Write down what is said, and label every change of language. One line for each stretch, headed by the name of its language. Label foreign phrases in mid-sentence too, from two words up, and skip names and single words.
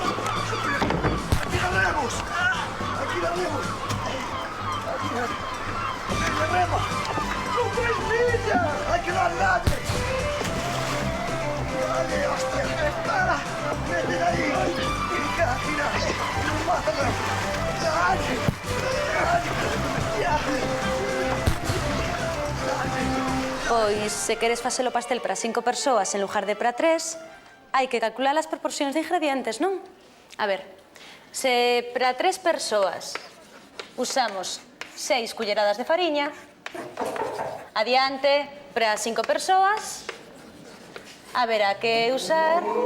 Spanish: ¡Aquí la vemos! ¡Venga, rema! ¡No traes millas! ¡Hay que darle! ¡Dale, hostia! ¡Para! ¡Mete ahí! ¡Gira! ¡Mátala! ¡Dale!
Galician: Pois, se queres facer o pastel para 5 persoas en lugar de para 3, hai que calcular as proporcións de ingredientes, non? A ver, se para 3 persoas usamos 6 culleradas de fariña, adiante, para 5 persoas, haberá que usar...